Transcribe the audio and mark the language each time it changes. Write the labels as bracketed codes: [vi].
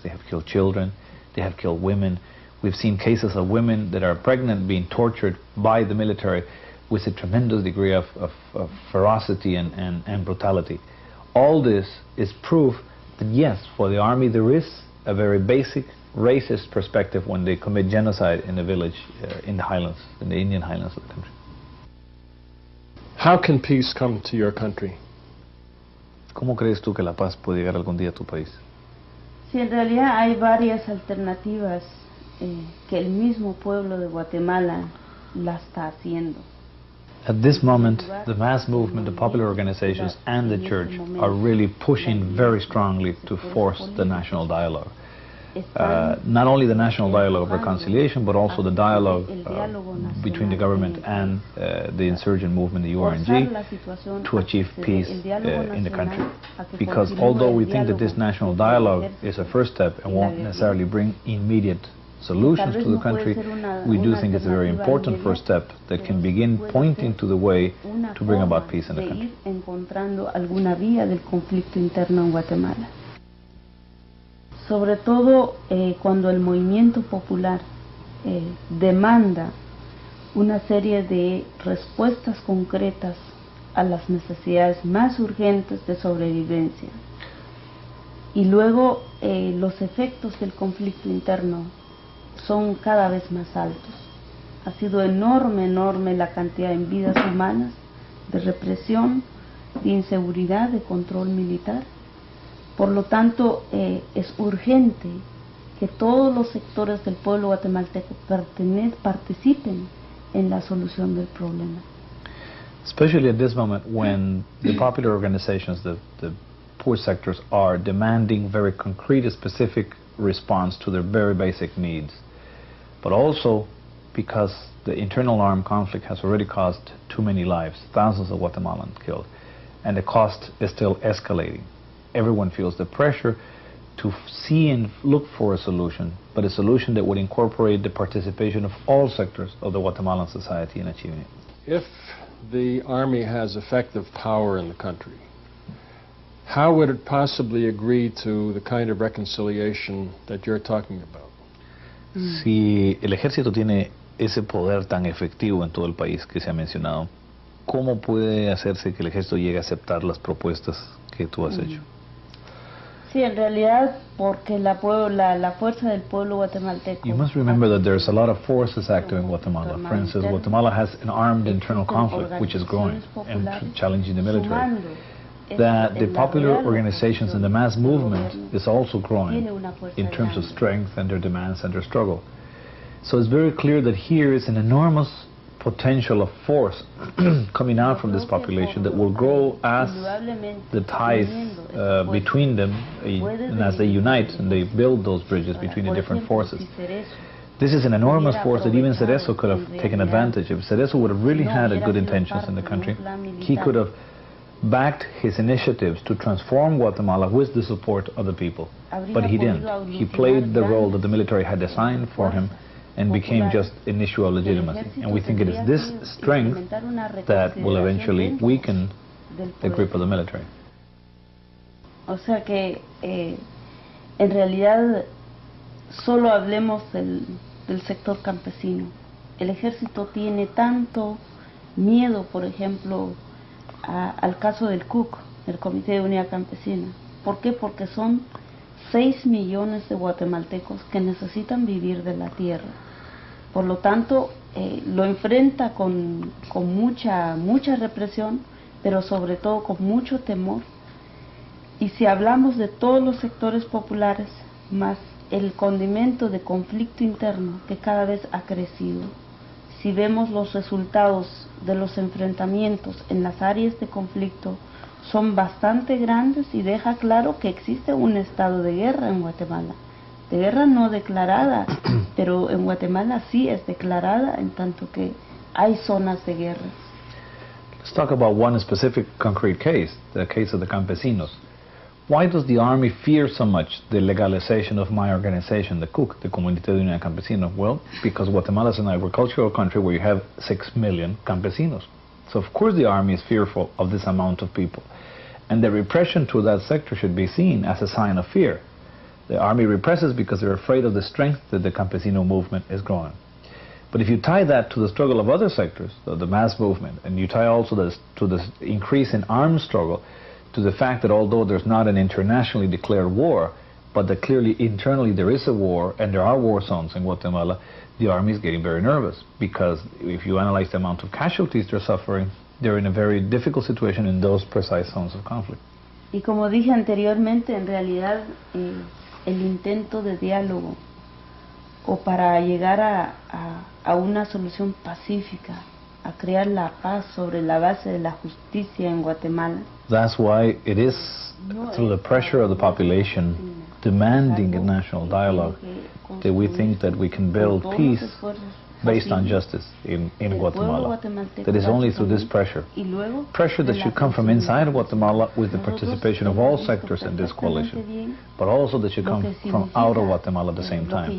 [en] They have killed children, they have killed women. We've seen cases of women that are pregnant being tortured by the military with a tremendous degree of ferocity and brutality. All this is proof that yes, for the army there is a very basic racist perspective when they commit genocide in a village in the highlands, in the Indian highlands of the country. How can peace come to your country? [es] ¿Cómo crees tú que la paz puede llegar algún día a tu país? Sí, en realidad hay varias alternativas que el mismo pueblo de Guatemala la está haciendo. [en] At this moment, the mass movement, the popular organizations and the church are really pushing very strongly to force the national dialogue. not only the National Dialogue of Reconciliation, but also the dialogue between the government and the insurgent movement, the URNG, to achieve peace in the country. Because although we think that this national dialogue is a first step and won't necessarily bring immediate solutions to the country, we do think it's a very important first step that can begin pointing to the way to bring about peace in the country. [es] Encontrando alguna vía del conflicto interno en Guatemala. Sobre todo cuando el movimiento popular demanda una serie de respuestas concretas a las necesidades más urgentes de sobrevivencia. Y luego los efectos del conflicto interno son cada vez más altos. Ha sido enorme la cantidad en vidas humanas, de represión, de inseguridad, de control militar. Por lo tanto, es urgente que todos los sectores del pueblo guatemalteco participen en la solución del problema. [en] Especially at this moment when the popular organizations, the poor sectors, are demanding very concrete and specific response to their very basic needs. But also because the internal armed conflict has already caused too many lives, thousands of Guatemalans killed, and the cost is still escalating. Everyone feels the pressure to see and look for a solution, but a solution that would incorporate the participation of all sectors of the Guatemalan society in achieving it. If the Army has effective power in the country, how would it possibly agree to the kind of reconciliation that you're talking about? [es] Si el ejército tiene ese poder tan efectivo en todo el país que se ha mencionado, ¿cómo puede hacerse que el ejército llegue a aceptar las propuestas que tú has hecho? Sí, en realidad, porque la fuerza del pueblo guatemalteco. [en] You must remember that there's a lot of forces active in Guatemala. For instance, Guatemala has an armed internal conflict which is growing and challenging the military. That the popular organizations and the mass movement is also growing in terms of strength and their demands and their struggle. So it's very clear that here is an enormous potential of force coming out from this population that will grow as the ties between them and as they unite and they build those bridges between the different forces. This is an enormous force that even Cerezo could have taken advantage of. Cerezo would have really had good intentions in the country. He could have backed his initiatives to transform Guatemala with the support of the people. But he didn't. He played the role that the military had assigned for him and became just an issue of legitimacy. And we think it is this strength that will eventually weaken the grip of the military. [es] O sea que en realidad solo hablemos del sector campesino. El ejército tiene tanto miedo, por ejemplo, al caso del CUC, el Comité de Unidad Campesina. ¿Por qué? Porque son 6 millones de guatemaltecos que necesitan vivir de la tierra. Por lo tanto, lo enfrenta con mucha represión, pero sobre todo con mucho temor. Y si hablamos de todos los sectores populares, más el condimento de conflicto interno que cada vez ha crecido, si vemos los resultados de los enfrentamientos en las áreas de conflicto, son bastante grandes y deja claro que existe un estado de guerra en Guatemala. De guerra no declarada, pero en Guatemala sí es declarada, en tanto que hay zonas de guerra. [en] Let's talk about one specific concrete case, the case of the campesinos. Why does the Army fear so much the legalization of my organization, the CUC, the Comité de Unidad Campesina? Well, because Guatemala is an agricultural country where you have 6 million campesinos. So of course the Army is fearful of this amount of people. And the repression to that sector should be seen as a sign of fear. The Army represses because they're afraid of the strength that the campesino movement is growing. But if you tie that to the struggle of other sectors, the mass movement, and you tie also this to the increase in armed struggle, to the fact that although there's not an internationally declared war, but that clearly internally there is a war and there are war zones in Guatemala, the Army is getting very nervous, because if you analyze the amount of casualties they're suffering, they're in a very difficult situation in those precise zones of conflict. [es] Y como dije anteriormente, en realidad el intento de diálogo o para llegar a una solución pacífica, a crear la paz sobre la base de la justicia en Guatemala. [en] That's why it is through the pressure of the population demanding a national dialogue, that we think that we can build peace based on justice in Guatemala. That is only through this pressure. Pressure that should come from inside Guatemala with the participation of all sectors in this coalition, but also that should come from out of Guatemala at the same time.